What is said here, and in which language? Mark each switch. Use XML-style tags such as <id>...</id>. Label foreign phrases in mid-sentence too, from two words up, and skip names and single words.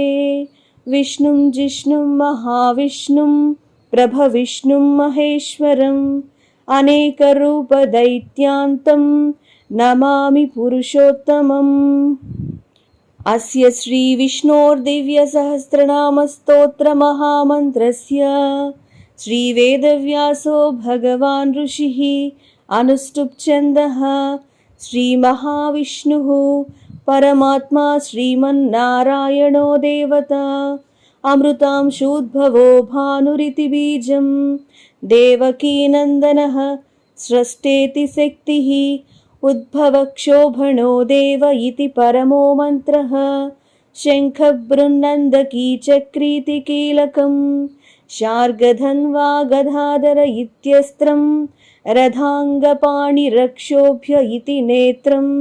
<sa>విష్ణుం జిష్ణుం మహావిష్ణుం ప్రభవిష్ణుం మహేశ్వరం అనేకరూపదైత్యాంతం నమామి పురుషోత్తమం. అస్య శ్రీ విష్ణోర్దివ్య సహస్రనామ స్తోత్ర మహామంత్రస్య శ్రీ వేదవ్యాసో భగవాన్ ఋషిః అనుష్టుప్ ఛందః श्रीमहाविष्णुः परमात्मा श्रीमन्नारायणो देवता अमृतांशूद्भवो भानुरिति बीजं देवकीनन्दनः स्रष्टेति शक्तिः उद्भवक्षोभणो देव इति परमो मन्त्रः शङ्खबृन्नन्दकी चक्रीति कीलकं शार्गधन्वा गदाधर इत्यस्त्रं रथाङ्गपाणिरक्षोभ्य इति नेत्रं</sa>